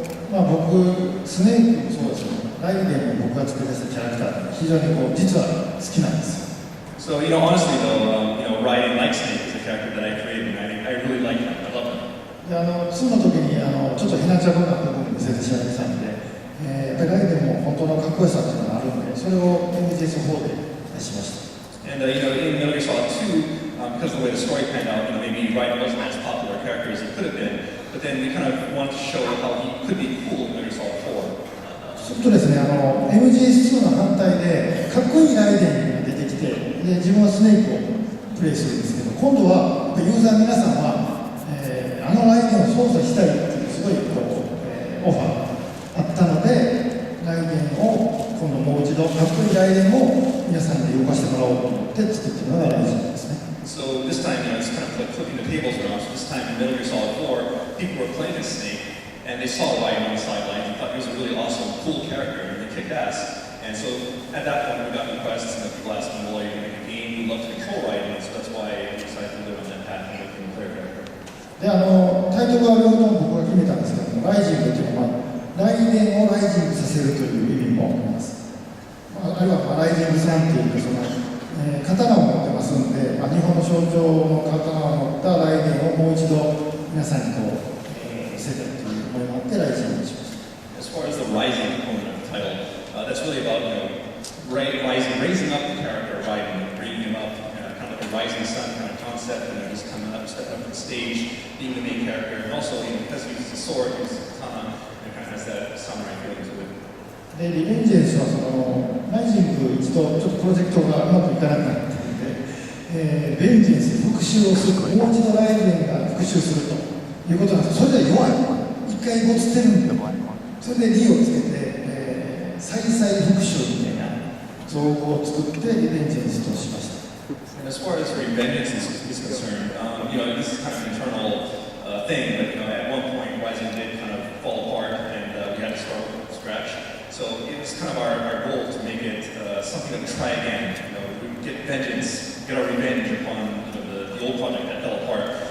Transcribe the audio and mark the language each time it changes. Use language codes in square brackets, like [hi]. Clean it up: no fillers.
[ja] 僕、スネークもそうですけど、ライデンも僕が作り出したキャラクター非常に実は好きなんです。 [en] So, honestly though, Raiden like Snake is a character that I created, and I really like him. I love him. [ja] で2の時にちょっとヘナチャコな部分を見せてしまいましたので、やっぱりライデンも本当のかっこよさっていうのがあるので、それを MGS4 で出しました。 [en] And in Metal Gear Solid 2, because of the way the story panned out, maybe Raiden wasn't as popular a character as he could have been, but then we kind of wanted to show how he could be cool in Metal Gear Solid 4. [ja] ちょっとですね、MGS2 の反対でかっこいいライデンが出てきて、で自分はスネークをプレイするんですけど、今度はユーザー皆さんは、ライデンを操作したいっていうすごいオファーがあったので、ライデンを今度もう一度かっこいいライデンを皆さんで動かしてもらおうと思って作ってるのがライデンですね。 [en] So this time, it's kind of like flipping the tables around. So this time in Metal Gear Solid 4, people were playing as Snake, and they saw Raiden on the sidelines and thought he was a really awesome, cool character, and they kicked ass. And so at that point, we got requests, and people asked me, well, are you going to make a game? We'd love to control Raiden, so that's why we decided to live on that path and make him a player character. [ja] でタイトルは両方僕が決めたんですけども、ライジングというのは、ライデンをライジングさせるという意味もあります。あるいはライジングさんというその、刀を持ってますので、日本の象徴の刀を持ったライデンをもう一度皆さんに見せたいという思いがあってライジングしました。 [en] As far as the rising component of the title, that's really about raising up the character of Raiden, bringing him up, kind of like a rising sun kind of concept, just coming up, stepping up to the stage, being the main character, and also because he uses a sword, he uses a katana, and kind of has that samurai feeling to it. [ja] でリベンジェンスはそのライジング一度ちょっとプロジェクトがうまくいかなくなったので、ベンジェンス復讐をする、もう一度ライデンが復讐するということなんです。それでは弱い、一回ごつってるんで、それでリをつけて、再々復讐みたいな造語を作ってリベンジェンスとしました。 [en] And as far as Revengeance is concerned, this is kind of an internal thing, but at one point Rising did kind of fall apart, and we had to start from scratch. So it was kind of our goal to make it something that we try again. We get vengeance, get our revenge upon the old project that fell apart.